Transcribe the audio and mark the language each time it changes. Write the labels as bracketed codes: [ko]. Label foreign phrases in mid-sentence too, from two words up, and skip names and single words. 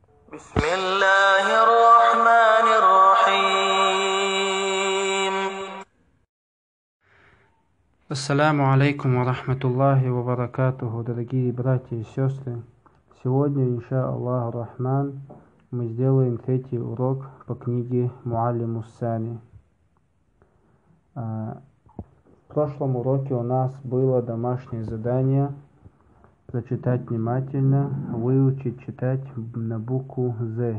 [ar] بسم الله الرحمن الرحيم. السلام عليكم ورحمة الله وبركاته, [ru] дорогие братья и сестры. Сегодня, [ar] إن شاء الله الرحمن, [ru] мы сделаем третий урок по книге Муаллиму Сани. В прошлом уроке у нас было домашнее задание прочитать внимательно, выучить читать на букву З.